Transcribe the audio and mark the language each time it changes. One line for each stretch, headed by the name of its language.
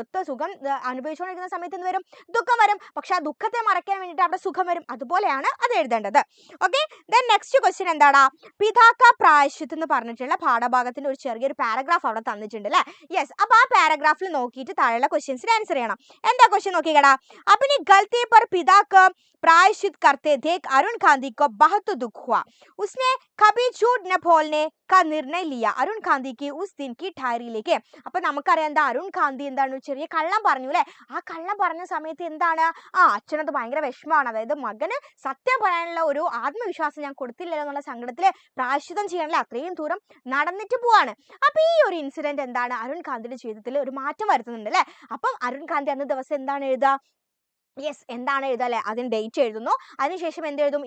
Malayalam: സുഖം അനുഭവിച്ചുകൊണ്ടിരിക്കുന്ന സമയത്ത് എന്ത് വരും, ദുഃഖം വരും. പക്ഷെ ആ ദുഃഖത്തെ മറയ്ക്കാൻ വേണ്ടിയിട്ട് അവിടെ സുഖം വരും. അതുപോലെയാണ് അത് എഴുതേണ്ടത്. ഓക്കെ. ദെൻ നെക്സ്റ്റ് ക്വസ്റ്റ്യൻ എന്താടാ, പിതാക്ക പ്രായശ്ചിത്ത് എന്ന് പറഞ്ഞിട്ടുള്ള പാഠഭാഗത്തിന്റെ ഒരു ചെറിയൊരു പാരഗ്രാഫ് അവിടെ തന്നിട്ടുണ്ട് അല്ലെ. യെസ്. അപ്പൊ ആ പാരഗ്രാഫിൽ നോക്കിയിട്ട് താഴെയുള്ള ക്വസ്റ്റ്യൻസിന് ആൻസർ ചെയ്യണം. എന്താ ക്വസ്റ്റ്യൻ നോക്കിക്കടാ.
Hindi: अपनी गलती पर पिता का प्रायश्चित करते देख अरुण गांधी को बहुत दुख हुआ. उसने कभी झूठ न बोलने का निर्णय लिया. अरुण गांधी की उस दिन की डायरी लेके.
Malayalam: അപ്പൊ നമുക്കറിയാം എന്താ, അരുൺ ഗാന്ധി എന്താണ്, ചെറിയ കള്ളം പറഞ്ഞു അല്ലെ. ആ കള്ളം പറഞ്ഞ സമയത്ത് എന്താണ്, അച്ഛനത് ഭയങ്കര വിഷമമാണ്. അതായത് മകന് സത്യം പറയാനുള്ള ഒരു ആത്മവിശ്വാസം ഞാൻ കൊടുത്തില്ലല്ലോ എന്നുള്ള സങ്കടത്തില് പ്രായശ്ചിത്തം ചെയ്യാനല്ലേ അത്രയും ദൂരം നടന്നിട്ട് പോവാണ്. അപ്പൊ ഈ ഒരു ഇൻസിഡന്റ് എന്താണ്, അരുൺ ഗാന്ധിയുടെ ജീവിതത്തിൽ ഒരു മാറ്റം വരുത്തുന്നുണ്ട് അല്ലെ. അപ്പം അരുൺ ഗാന്ധി അന്ന് ദിവസം എന്താണ് എഴുതുക, യെസ്, എന്താണ് എഴുതുക അല്ലേ? അതിന് ഡേറ്റ് എഴുതുന്നു. അതിനുശേഷം എന്ത് എഴുതും?